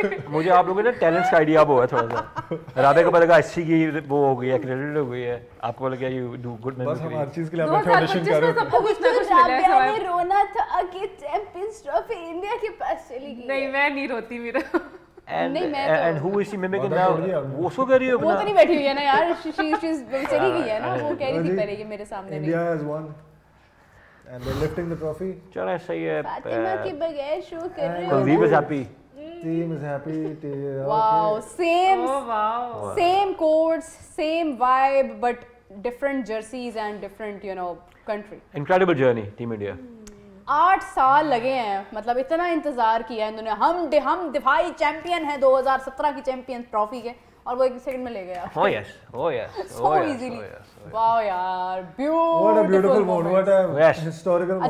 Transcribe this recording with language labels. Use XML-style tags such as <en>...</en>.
<ur>مجھے آپ لوگوں نے ٹیلنٹس کا آئیڈیا اب ہوا ہے تھوڑا سا. رابعہ کو پتا لگا اچھی کی وہ ہو گئی ہے, کریڈٹ ہو گئی ہے. آپ کو لگا</ur> <en>You do good.</en> <ur>بس ہم ہر چیز کے لیے اپنا آڈیشن کر رہے ہیں. رابعہ نے رونا تھا کہ چیمپئنز ٹرافی انڈیا کے پاس چلی گئی. نہیں میں نہیں روتی, میرا</ur> <en>and who is she mimicking now?</en> <ur>وہ سو کر رہی ہے, وہ تو نہیں بیٹھی ہوئی ہے نا یار, she's چلی گئی ہے نا, وہ کہہ رہی تھی پہلے کہ میرے سامنے نہیں.</ur> <en>India has won and they're lifting the trophy.</en> <ur>چلیں صحیح ہے. فاطمہ کے بغیر شو کر رہے ہو.</ur> <en>Kuldeep is happy. Team is happy. Wow, same courts, same vibe, but different jerseys and different, you know, country. Incredible journey, Team India.</en> <ur>8 سال لگے ہیں, مطلب اتنا انتظار کیا انہوں نے. ہم دفاعی چیمپئن ہیں 2017 کی چیمپئن ٹرافی کے, اور وہ ایک سیکنڈ میں لے گیا.</ur> <en>Oh yes, oh yes, so easily. Wow یار, what a beautiful moment, what a historical moment.</en>